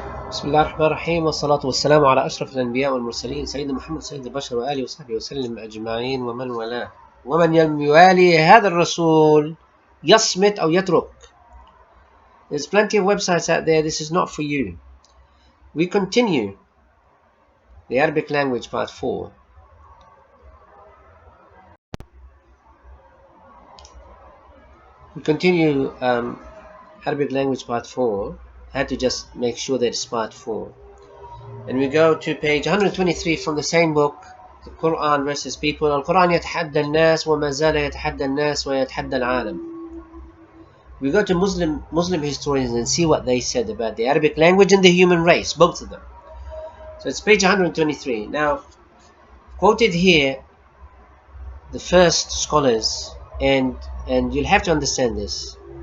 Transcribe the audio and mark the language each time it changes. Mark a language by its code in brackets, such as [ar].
[ar] بسم الله الرحمن الرحيم والصلاة والسلام على أشرف الأنبياء والمرسلين سيدنا محمد سيد البشر وآله وصحبه وسلم أجمعين ومن والاه ومن يوالي هذا الرسول يصمت أو يترك. [en] There's plenty of websites out there. This is not for you. We continue the Arabic language part 4. We continue Arabic language part 4. I had to just make sure that it's part 4. And we go to page 123 from the same book, the Quran versus people. [ar] القرآن يتحدى الناس وما زال يتحدى الناس ويتحدى العالم. [en] We go to Muslim historians and see what they said about the Arabic language and the human race, both of them. So it's page 123. Now, quoted here, the first scholars, and you'll have to understand this.